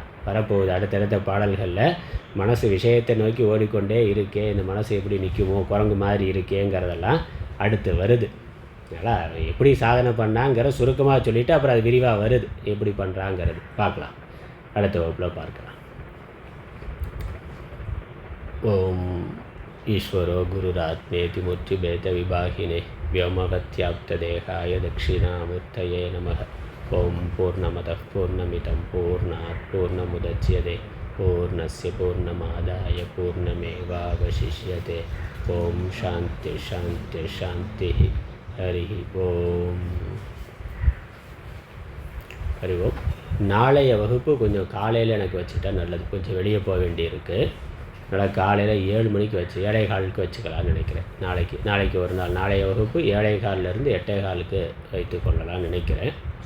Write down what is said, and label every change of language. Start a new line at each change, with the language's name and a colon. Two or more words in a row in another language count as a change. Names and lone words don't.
Tamil: வரப்போகுது அடுத்தடுத்த பாடல்களில் மனசு விஷயத்தை நோக்கி ஓடிக்கொண்டே இருக்கே, இந்த மனசு எப்படி நிற்குமோ, குரங்கு மாதிரி இருக்கேங்கிறதெல்லாம் அடுத்து வருது. அதனால் எப்படி சாதனை பண்ணாங்கிற சுருக்கமாக சொல்லிவிட்டு அப்புறம் அது விரிவாக வருது எப்படி பண்ணுறாங்கிறது பார்க்கலாம். அடுத்த வகுப்பில் பார்க்கலாம்.
Sanskrit: ओम् ईश्वरो गुरुरात्मेति मूर्ति भेद विभागिने व्योमवत्याप्तदेहाय दक्षिणामूर्तये नमः. ओं पूर्णमदः पूर्णमिदं पूर्णात् पूर्णमुदच्यते पूर्णस्य पूर्णमादाय पूर्णमेवावशिष्यते. ओं शान्ति शान्ति शान्तिः. हरिः ओम्। हरि ओम्.
Tamil: நாளைய வகுப்பு கொஞ்சம் காலையில் எனக்கு வச்சுட்டா நல்லது. கொஞ்சம் வெளியே போக வேண்டியிருக்கு. அதனால் காலையில் 7 மணிக்கு வச்சு 7:15 வச்சுக்கலாம்னு நினைக்கிறேன். நாளைக்கு ஒரு நாள் நாளைய வகுப்பு 7:15 8:15 வைத்து கொள்ளலாம்னு நினைக்கிறேன்.